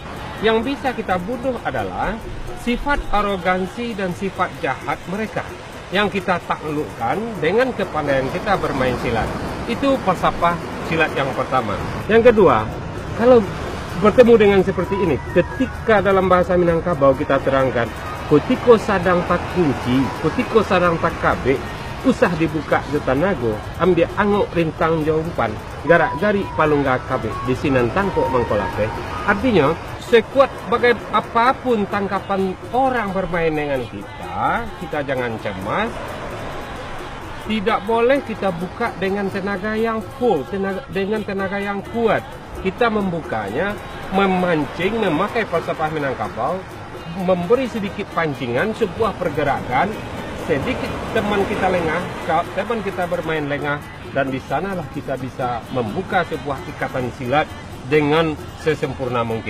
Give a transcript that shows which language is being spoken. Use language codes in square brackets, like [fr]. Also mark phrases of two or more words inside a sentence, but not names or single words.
[id] Yang bisa kita bunuh adalah sifat arogansi dan sifat jahat mereka yang kita taklukkan dengan kepandaian kita bermain silat. Itu falsafah silat yang pertama. Yang kedua, kalau bertemu dengan seperti ini, ketika dalam bahasa Minangkabau kita terangkan, [min] kutiko sadang tak kunci, kutiko sadang tak kabe, usah dibuka jutanago, ambil anguk rintang jaupan, garak gari palungga kabe, di sinan tangkok mangkolape. [id] Artinya, sekuat bagai apapun tangkapan orang bermain dengan kita jangan cemas. Tidak boleh kita buka dengan tenaga yang full, dengan tenaga yang kuat. Kita membukanya, memancing, memakai falsafah Minangkabau, memberi sedikit pancingan, sebuah pergerakan, sedikit teman kita lengah, teman kita bermain lengah, dan di sanalah kita bisa membuka sebuah ikatan silat dengan sesempurna mungkin.